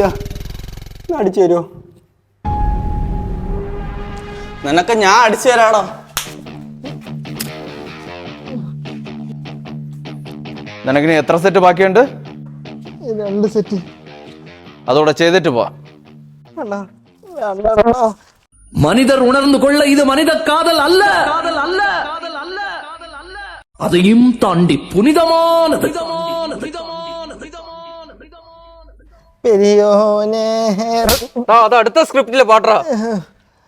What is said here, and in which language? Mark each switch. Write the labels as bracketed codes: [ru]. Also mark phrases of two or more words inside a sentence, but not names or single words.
[ml] അടിച്ചു തരുമോ? നിനക്ക് ഞാൻ അടിച്ചു തരാടാ. നിനക്കിനി എത്ര സെറ്റ് ബാക്കിയുണ്ട്? 2 സെറ്റ്. അതോടെ ചെയ്തിട്ട് പോവാ. [ta] மனிதர் உணர்ந்து கொள்ள இது மனித காதல் அல்ல, அதையும் தாண்டி புனிதமானது. [ml] പെരിയോനെ അത് അടുത്ത സ്ക്രിപ്റ്റിലെ പാട്ടാ.